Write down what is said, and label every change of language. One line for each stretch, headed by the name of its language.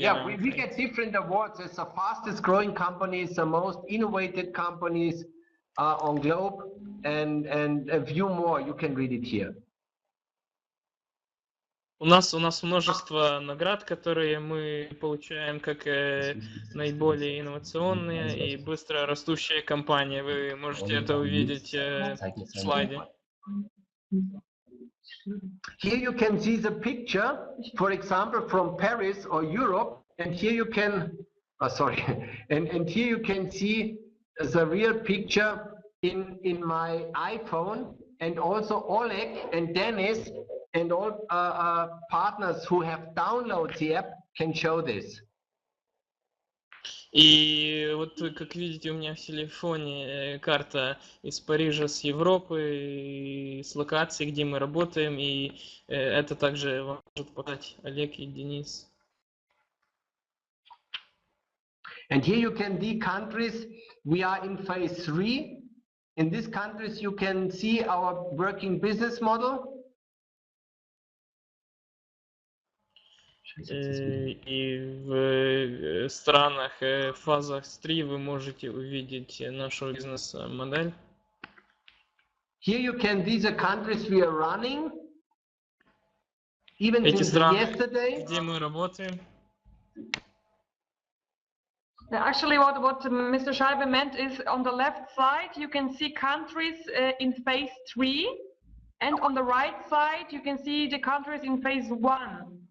English: Yeah, we get different awards as the fastest growing companies, the most innovative companies on globe, and a few more. You can read it here.
Russian: У нас множество наград, которые мы получаем как наиболее инновационные и быстро растущие компании. Вы можете это увидеть в слайде.
English: Here you can see the picture, for example, from Paris or Europe, and here you can, and here you can see the real picture in my iPhone, and also Oleg and Dennis and all partners who have downloaded the app can show this.
Russian: И вот, как видите, у меня в телефоне карта из Парижа, с Европы, и с локаций, где мы работаем, и это также вам может показать Олег и Денис.
English: And here you can see countries. We are in phase 3. In these countries, you can see our working business model.
Russian: И в странах, фазах 3 вы можете увидеть нашу бизнес-модель.
English: Here you can see the countries we are running. Even
Russian: Эти
English: since
Russian: страны,
English: yesterday.
Russian: где мы работаем.
English: Actually, what Mr. Scheibe meant is on the left side you can see countries in phase 3, and on the right side you can see the countries in phase 1.